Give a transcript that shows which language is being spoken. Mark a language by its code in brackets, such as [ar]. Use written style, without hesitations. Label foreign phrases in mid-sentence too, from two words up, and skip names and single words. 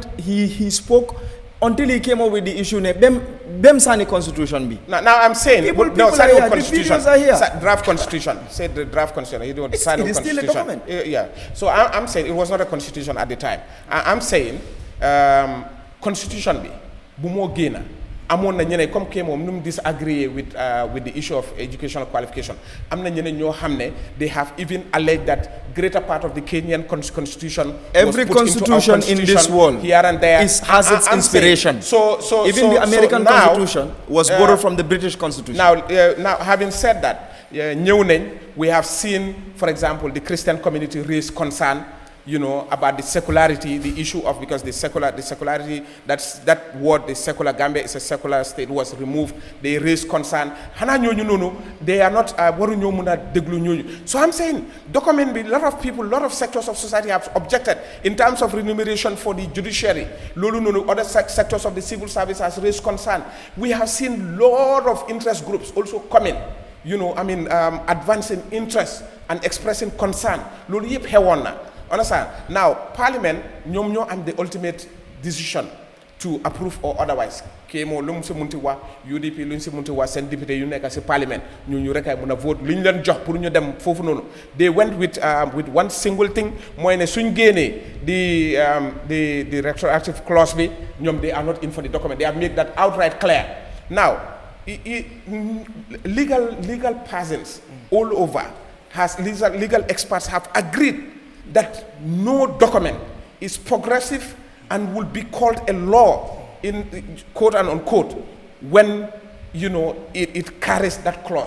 [en] He spoke until he came up with the issue. Them sign a constitution be. Now I'm saying people constitution. The videos are here. Draft constitution. Said the draft constitution. It was it is still a document. Yeah. So I'm saying it was not a constitution at the time. I'm saying constitution [wo] be bumo gena. Amon na ñene comme Kemo num [en] disagree with the issue of educational qualification. [wo] Am na ñene ñoo xamne [en] they have even alleged that greater part of the Kenyan constitution every was put constitution into our constitution in this world here and there has its inspiration. So even the American Constitution was borrowed from the British Constitution. Now having said that, [wo] ñew nañ, [en] we have seen, for example, the Christian community raise concern about the secularity, the issue of, because the secularity, that word, the secular Gambia is a secular state, was removed. They raised concern. They are not, so I'm saying, document, a lot of people, a lot of sectors of society have objected in terms of remuneration for the judiciary. Other sectors of the civil service has raised concern. We have seen a lot of interest groups also coming, advancing interest and expressing concern. Understand? Now, Parliament, [wo] ñom am [en] the ultimate decision to approve or otherwise. [wo] Kemo lu mu si munti wa UDP lu ñu si munti wa seen député yu nekk si Parliament ñu rek ay mën a vote lu ñu leen jox pour ñu dem foofu noonu. [en] They went with one single thing, [wo] mooy ne suñ génnee [en] the retroactive clause [wo] bi, ñoom [en] they are not in for the document. They have made that outright clear. Now, legal persons all over, legal experts have agreed that no document is progressive and will be called a law in quote and unquote when it carries that clause.